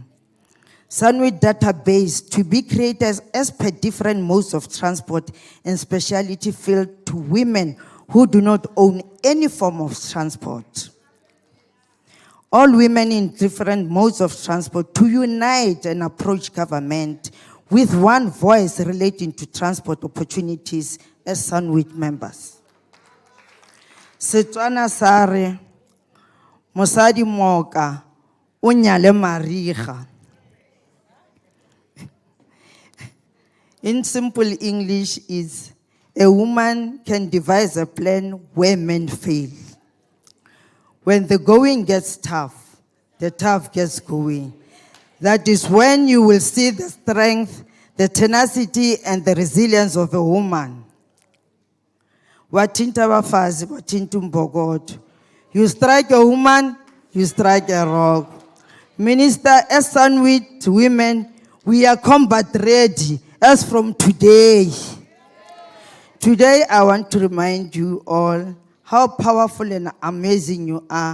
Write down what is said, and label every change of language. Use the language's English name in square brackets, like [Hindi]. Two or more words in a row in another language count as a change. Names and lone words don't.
[English] SANWIT database to be created as per different modes of transport and speciality field to women who do not own any form of transport. All women in different modes of transport to unite and approach government with one voice relating to transport opportunities as SANWIT members. [Tswana] Setswana sa re, mosadi moka, o nyale mariga. [English] In simple English is, a woman can devise a plan where men fail. When the going gets tough, the tough gets going. That is when you will see the strength, the tenacity, and the resilience of a woman. [Zulu] Watinta bafazi, watinta mbogodo. [English] You strike a woman, you strike a rock. Minister, as SANWIT women, we are combat ready as from today. Today, I want to remind you all how powerful and amazing you are.